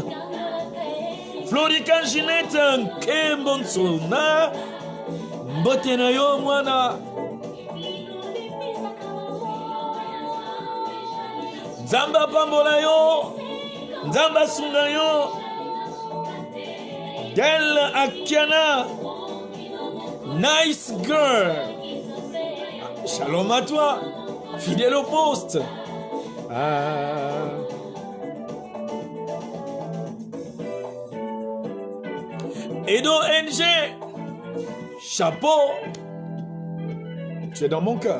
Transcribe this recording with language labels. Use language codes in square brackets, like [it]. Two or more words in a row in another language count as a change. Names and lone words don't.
[ln] Florika Ginette Kembonsona. Mbotenayo Mwana. Nzamba Pambola yo. Nzamba Sunga yo. Del Akiana. [en] Nice girl. [fr] Shalom à toi. Fidèle au poste. Ah. Edo NG. Chapeau. Tu es dans mon cœur.